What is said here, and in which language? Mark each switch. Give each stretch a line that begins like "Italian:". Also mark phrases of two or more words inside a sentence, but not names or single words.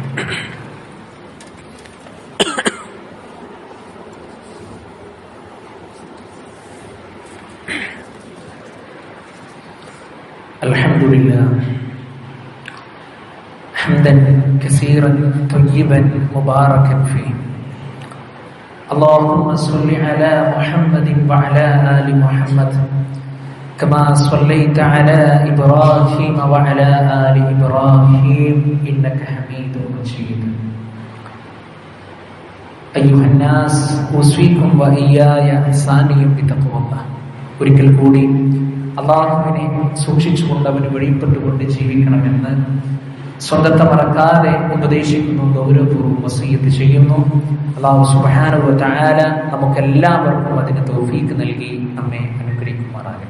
Arabic: الحمد لله حمدا كثيرا طيبا مباركا فيه. اللهم صل على محمد وعلى آل محمد كما صليت على إبراهيم وعلى آل إبراهيم إنك حميد مجيد. أيها الناس أوصيكم وإياي ثانيا بتقوى الله.
Malayalam: ഒരിക്കൽ കൂടി അള്ളാഹുവിനെ സൂക്ഷിച്ചുകൊണ്ട് അവന് വഴിപ്പെട്ടുകൊണ്ട് ജീവിക്കണമെന്ന് സ്വന്തത്തെ മറക്കാതെ ഉപദേശിക്കുന്നു, ഗൗരവപൂർവ്വം വസിയ്യത്ത് ചെയ്യുന്നു.
Arabic: الله سبحانه وتعالى
Malayalam: നമുക്കെല്ലാവർക്കും അതിന് തൗഫീഖ് നൽകി നമ്മെ അനുഗ്രഹിക്കുമാറാകട്ടെ.